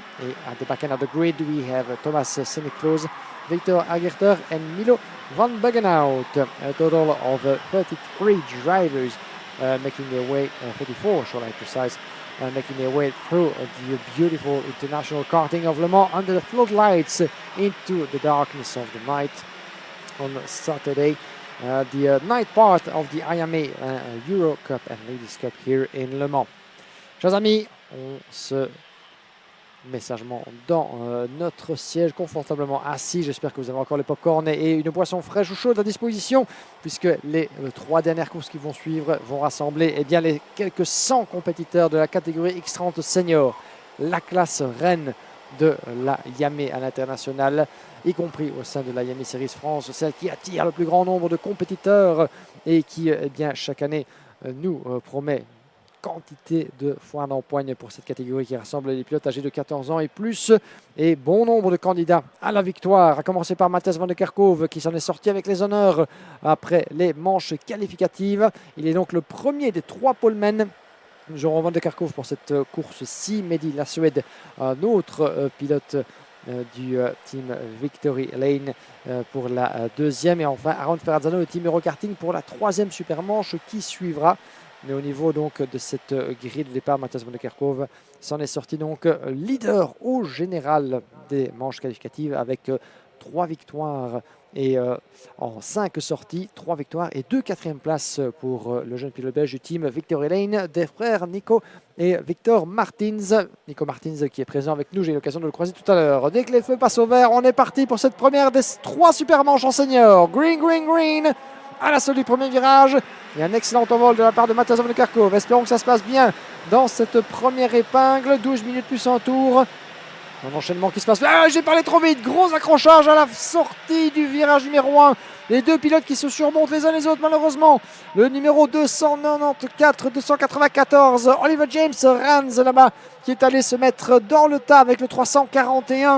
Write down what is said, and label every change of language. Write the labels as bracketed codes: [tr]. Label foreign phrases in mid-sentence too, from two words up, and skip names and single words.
[en] et at the back end of the grid we have Thomas Seniclos, Victor Agerter and Milo van Buggenhout, a total of 33 drivers making their way, 34 shall I precise, making their way through the beautiful international karting of Le Mans under the floodlights into the darkness of the night on Saturday. The night part of the Iame Eurocup and Ladies Cup here in Le Mans. [fr] Chers amis, on se met sagement dans notre siège, confortablement assis. J'espère que vous avez encore les pop-corn et une boisson fraîche ou chaude à disposition, puisque les 3 dernières courses qui vont suivre vont rassembler bien, les quelques 100 compétiteurs de la catégorie X30 Senior, la classe reine de la Iame à l'international, y compris au sein de la Iame Series France, celle qui attire le plus grand nombre de compétiteurs et qui, bien, chaque année, nous promet quantité de foin d'empoigne pour cette catégorie qui rassemble les pilotes âgés de 14 ans et plus, et bon nombre de candidats à la victoire, à commencer par Mathias van der Kerkhove qui s'en est sorti avec les honneurs après les manches qualificatives. Il est donc le premier des 3 polemen. Nous aurons van der Kerkhove pour cette course-ci, Mehdi la Suède, un autre pilote du team Victory Lane pour la 2e, et enfin Aaron Ferrazzano, le team Eurokarting pour la 3e supermanche qui suivra. Mais au niveau donc de cette grille de départ, Mathias van der Kerkhove s'en est sorti donc leader au général des manches qualificatives avec 3 victoires et en 5 sorties, 3 victoires et 2 quatrièmes places pour le jeune pilote belge du team Victory Lane, des frères Nico et Victor Martins. Nico Martins qui est présent avec nous, j'ai eu l'occasion de le croiser tout à l'heure. Dès que les feux passent au vert, on est parti pour cette première des 3 supermanches en senior. [en] Green, green, green [fr] à la sortie du premier virage. Et un excellent envol de la part de Mathias van der Kerkhove. Espérons que ça se passe bien dans cette première épingle. 12 minutes plus un tour. Un enchaînement qui se passe. Ah, j'ai parlé trop vite. Gros accrochage à la sortie du virage numéro 1. Les 2 pilotes qui se surmontent les uns les autres, malheureusement. Le numéro 294, Oliver James Ranz là-bas, qui est allé se mettre dans le tas avec le 341.